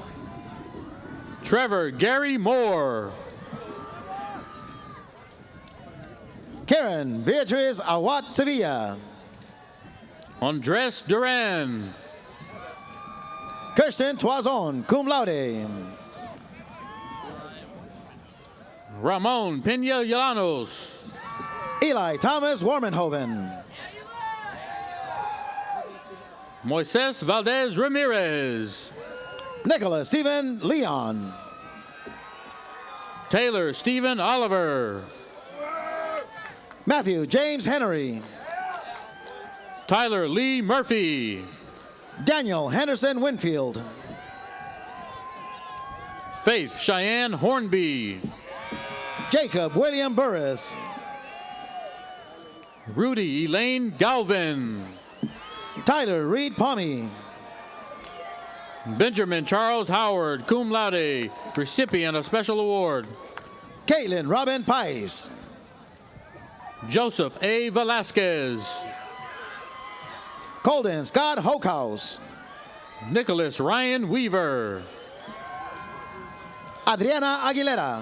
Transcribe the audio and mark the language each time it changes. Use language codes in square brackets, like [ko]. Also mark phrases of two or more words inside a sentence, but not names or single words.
[en] Trevor Gary Moore. Karen Beatriz Awat Sevilla, Andres Duran. Kirsten Toison, [la] cum laude. [en] Ramon Pena Llanos. Eli Thomas Warmenhoven, Moises Valdez Ramirez. Nicholas Stephen Leon, Taylor Stephen Oliver. Matthew James Henry, Tyler Lee Murphy. Daniel Henderson Winfield, Faith Cheyenne Hornby. Jacob William Burris, Rudy Elaine Galvin. Tyler Reed Palmy, Benjamin Charles Howard, [la] cum laude, [en] recipient of special award. Caitlin Robin Pice, Joseph A. Velasquez. Colden Scott Hokehouse, Nicholas Ryan Weaver. Adriana Aguilera,